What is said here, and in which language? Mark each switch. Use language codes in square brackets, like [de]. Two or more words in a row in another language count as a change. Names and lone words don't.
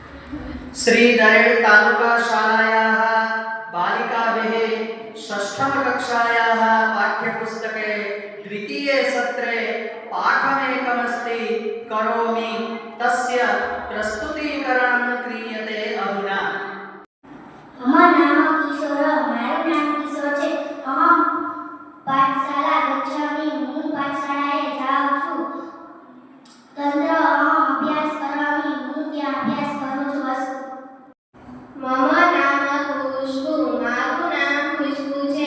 [sa] श्री दरेड तालुका शालायाः बालिकाभिः षष्ठमकक्षायाः पाठ्यपुस्तके द्वितीये सत्रे पाठमेकमस्ति करोमि तस्य प्रस्तुतीकरणं क्रियते अधुना। मम नाम किशोर, [gu] माરું નામ કિશોર છે. [sa] અહમ પાઠશાલા ગચ્છામિ, [gu] હું પાઠશાળાએ જાઉં છું. [sa] તંત્ર અહમ અભ્યાસ કરામિ, [gu] હું ત્યાં અભ્યાસ કરું છું. [sa] મમ નામ ખુશ્બુ, [gu] મારું નામ ખુશ્બુ છે.